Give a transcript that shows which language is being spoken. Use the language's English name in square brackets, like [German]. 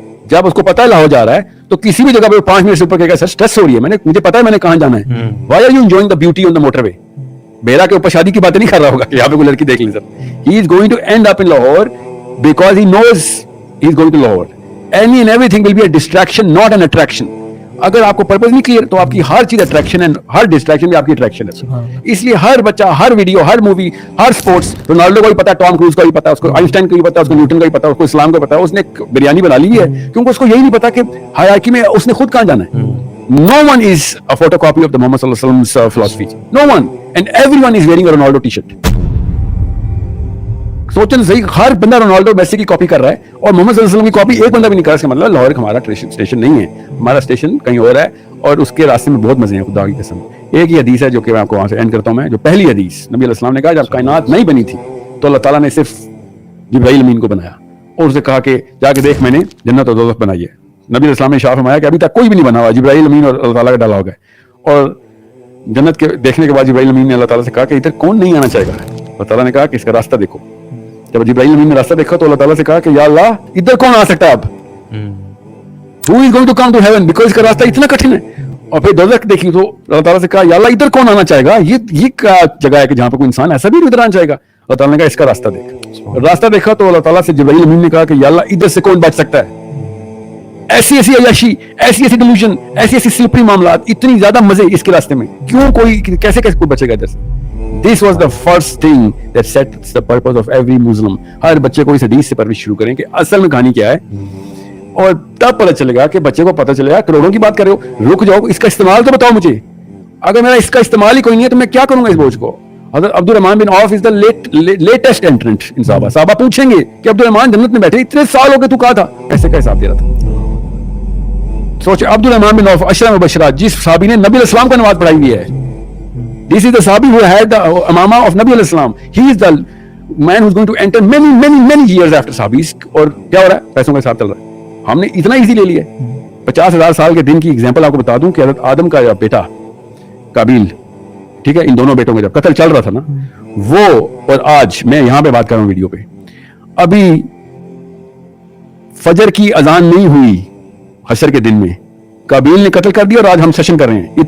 [Hindi] जब उसको पता है लाहौर जा रहा है तो किसी भी जगह पर 5 मिनट से ऊपर कहेगा सर स्ट्रेस हो रही है, मुझे पता है मैंने कहां जाना है। [English] Why are you enjoying the beauty on the motorway. [Hindi] बेरा के ऊपर शादी की बातें नहीं कर रहा होगा कि यहाँ पे कोई लड़की देख ली sir. [English] He is going to end up in Lahore because he knows he is going to Lahore. Any and everything will be a distraction, not an attraction. [Hindi] अगर आपको पर्पस नहीं क्लियर तो आपकी हर चीज अट्रैक्शन है, हर डिस्ट्रैक्शन भी आपकी अट्रैक्शन है। इसलिए हर बच्चा, हर वीडियो, हर मूवी, हर स्पोर्ट्स, रोनाल्डो को भी पता है, टॉम क्रूज को भी पता है, उसको आइंस्टाइन को भी पता है, उसको न्यूटन को भी पता है, उसको इस्लाम को भी पता है। उसने बिरयानी बना ली है क्योंकि उसको यही नहीं पता कि हायरार्की में उसने खुद कहां जाना है। [English] No one is a photocopy of the Muhammad sallallahu alaihi wasallam's philosophy. No one, and everyone is wearing a Ronaldo t-shirt. [Hindi] सोचना सही, हर बंदा रोनाल्डो मेसी की कॉपी कर रहा है और मोहम्मद सल्लल्लाहु अलैहि वसल्लम की कॉपी एक बंदा भी नहीं कर रहा। इसका मतलब लाहौर हमारा स्टेशन नहीं है, हमारा स्टेशन कहीं और है, और उसके रास्ते में बहुत मजे हैं खुदा की कसम। एक ही हदीस है जो कि मैं आपको वहां से एंड करता हूं। मैं जो पहली हदीस, नबी अलैहि सलाम ने कहा जब कायनात नहीं बनी थी तो अल्लाह ताला ने सिर्फ जिब्राइल अमीन को बनाया और उसे कहा कि जाके देख मैंने जन्नत और दोज़ख बनाई है। नबी अलैहि सलाम ने इरशाद फरमाया कि अभी तक कोई भी नहीं बना हुआ, जिब्राइल अमीन और अल्लाह ताला का डाला होगा। और जन्नत के देखने के बाद जिब्राइल अमीन ने अल्लाह ताला से कहा कि इधर कौन नहीं आना चाहेगा। अल्लाह ताला ने कहा कि इसका रास्ता देखो। जब जिब्राइल अमीन ने रास्ता देखा तो अल्लाह ताला से कहा कि या अल्लाह इधर कौन आ सकता है अब, [English] who is going to come to heaven, because [Hindi] इसका रास्ता इतना कठिन है। और फिर दोज़ख देखी तो अल्लाह ताला से कहा या अल्लाह इधर कौन आना चाहेगा, ये क्या जगह है कि जहां पर कोई इंसान ऐसा भी इधर आना चाहेगा। अल्लाह ताला ने कहा इसका रास्ता देख। रास्ता देखा तो अल्लाह ताला से जिब्राइल अमीन ने कहा कि या अल्लाह इधर से कौन बच सकता है। ऐसी ऐसी अयाशी, ऐसी ऐसी डिल्यूजन, ऐसी ऐसी स्लिपरी मामलात, इतनी ज्यादा मजे इसके रास्ते में, क्यों कोई कैसे कैसे कोई बचेगा इधर से? [English] This was the first thing that sets the purpose of every Muslim. [Hindi] हर बच्चे को इस हदीस से परवरिश शुरू करें कि असल में कहानी क्या है, और तब पता चलेगा कि बच्चे को पता चलेगा, करोड़ों की बात कर रहे हो, रुक जाओ, इसका इस्तेमाल तो बताओ मुझे। अगर मेरा इसका इस्तेमाल ही कोई नहीं है तो मैं क्या करूंगा इस बोझ को? हज़रत अब्दुल रहमान बिन औफ [English] is the latest entrant in [Hindi] साहबा। साहबा पूछेंगे कि अब्दुल रहमान जन्नत में बैठे, इतने साल हो गए, तू कहा था? ऐसे का हिसाब दे रहा था। सोचे, अब्दुल रहमान बिन औफ अशरा मुबशरा, जिस साहबी ने नबी अलैहि सलाम को नमाज पढ़ाई हुई है, [English] this is the sahabi who had the imama of Nabi alayhi salam. He is the man who's going to enter many years after sahabis. [Hindi] और क्या हो रहा है? पैसों का हिसाब चल रहा है। हमने इतना इजी ले लिया। 50,000 साल के दिन की एग्जांपल आपको बता दूं कि हज़रत आदम का बेटा काबिल, ठीक है, इन दोनों बेटों का जब कत्ल चल रहा था ना, वो और आज मैं यहां पे बात कर रहा हूं वीडियो पे, अभी फजर की अजान नहीं हुई हशर के दिन में, काबिल ने कत्ल कर दिया, और आज हम सेशन कर रहे हैं।